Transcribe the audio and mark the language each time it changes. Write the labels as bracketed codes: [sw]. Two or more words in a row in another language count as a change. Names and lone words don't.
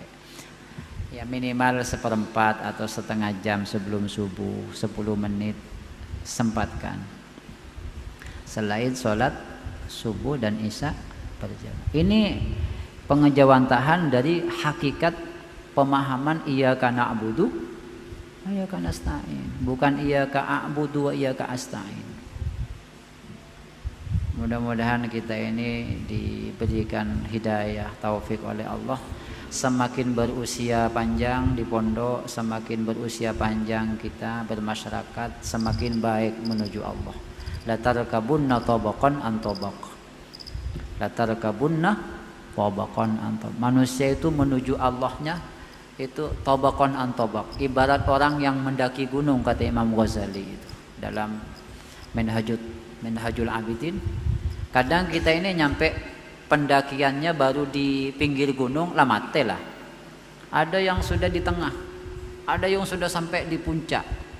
[id] Ya minimal 1/4 atau setengah jam sebelum subuh, 10 menit sempatkan. Selain sholat subuh dan isya berjamaah. Ini pengejawantahan dari hakikat pemahaman [ar] إياك نعبد وإياك نستعين, [id] bukan [ar] إياك أعبد وإياك أستعين. [id] Mudah-mudahan kita ini diberikan hidayah taufik oleh Allah. Semakin berusia panjang di pondok, semakin berusia panjang kita bermasyarakat, semakin baik menuju Allah. [ar] لتركبن طبقا عن طبق. لتركبن طبقا عن طبق. [id] Manusia itu menuju Allahnya itu [ar] طبقا عن طبق. [id] Ibarat orang yang mendaki gunung, kata Imam Ghazali itu dalam Minhajul Abidin. Kadang kita ini nyampe pendakiannya baru di pinggir gunung, mate lah. Ada yang sudah di tengah, ada yang sudah sampai di puncak.